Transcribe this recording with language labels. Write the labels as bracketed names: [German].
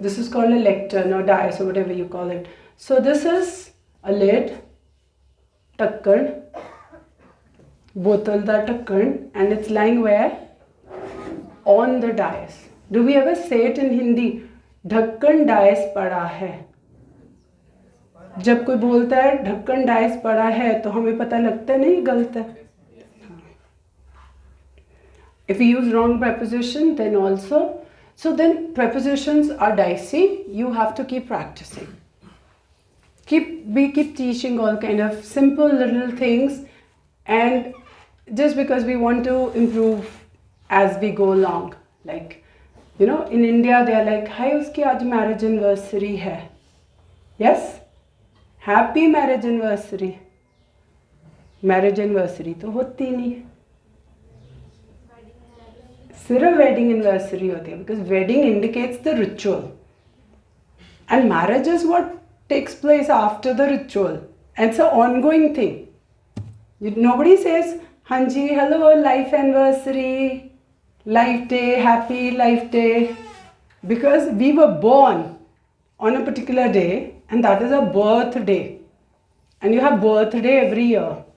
[English] This is called a lectern or dais or whatever you call it. So this is a lid, takkan, [Punjabi] bottle da takkan, [English] and it's lying where? On the dais. Do we ever say it in Hindi? [Hindi] ढक्कन dice पड़ा है. जब कोई बोलता है ढक्कन dice पड़ा है तो हमें पता लगता है नहीं गलत है. [English] If we use wrong preposition, then also, so then prepositions are dicey. You have to keep practicing. We keep teaching all kind of simple little things, and just because we want to improve as we go along. Like, in India they are like, "Hi, [Hindi] uski aaj marriage anniversary hai." [English] Yes, happy marriage anniversary. [Hindi] Marriage anniversary तो होती नहीं. सिर्फ wedding anniversary होती है, [English] because wedding indicates the ritual, and marriage is what takes place after the ritual, and it's an ongoing thing. Nobody says, "Hanji, hello, life anniversary, life day, happy life day," because we were born on a particular day, and that is a birthday, and you have birthday every year.